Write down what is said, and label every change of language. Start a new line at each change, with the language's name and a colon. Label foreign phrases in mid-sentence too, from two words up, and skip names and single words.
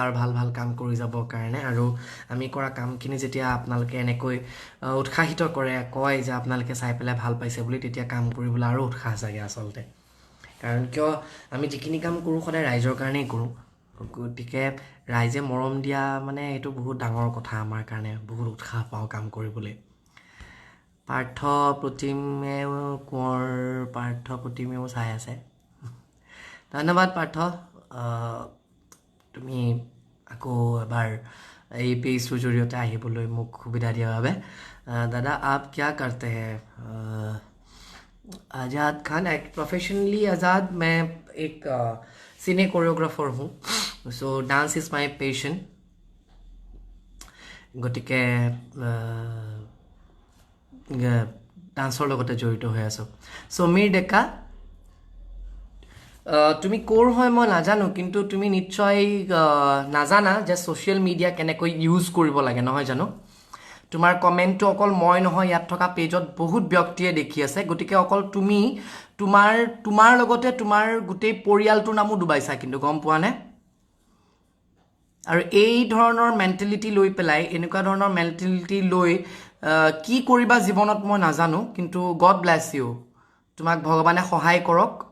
Assamese: আৰু ভাল ভাল কাম কৰি যাবৰ কাৰণে আৰু আমি কৰা কামখিনি যেতিয়া আপোনালোকে এনেকৈ উৎসাহিত কৰে কয় যে আপোনালোকে চাই পেলাই ভাল পাইছে বুলি তেতিয়া কাম কৰিবলৈ আৰু উৎসাহ জাগে আচলতে কাৰণ কিয় আমি যিখিনি কাম কৰোঁ সদায় ৰাইজৰ কাৰণেই কৰোঁ গতিকে ৰাইজে মৰম দিয়া মানে এইটো বহুত ডাঙৰ কথা আমাৰ কাৰণে বহুত উৎসাহ পাওঁ কাম কৰিবলৈ পাৰ্থ প্ৰতিমেও চাই আছে ধন্যবাদ পাৰ্থ তুমি আকৌ এবাৰ এই পেজটোৰ জৰিয়তে আহিবলৈ মোক সুবিধা দিয়াৰ বাবে দাদা
Hindi: आप क्या करते हैं आज़ाद खान प्रोफेशनली आज़ाद मैं एक सिने कोरियोग्राफर हूँ
English: so dance is my passion
Assamese: গতিকে ডান্সৰ লগতে জড়িত হৈ আছোঁ সমীৰ ডেকা তুমি ক'ৰ হয় মই নাজানো কিন্তু তুমি নিশ্চয় নাজানা যে
English: social media
Assamese: কেনেকৈ ইউজ কৰিব লাগে নহয় জানো তোমাৰ কমেণ্টটো অকল মই নহয় ইয়াত থকা পেজত বহুত ব্যক্তিয়ে দেখি আছে গতিকে অকল তুমি তোমাৰ লগতে তোমাৰ গোটেই পৰিয়ালটোৰ নামো ডুবাইছা কিন্তু গম পোৱা নে আৰু এই ধৰণৰ মেণ্টেলিটি লৈ পেলাই এনেকুৱা ধৰণৰ মেণ্টেলিটি লৈ কি কৰিবা জীৱনত মই নাজানো কিন্তু
English: God bless you
Assamese: তোমাক ভগৱানে সহায় কৰক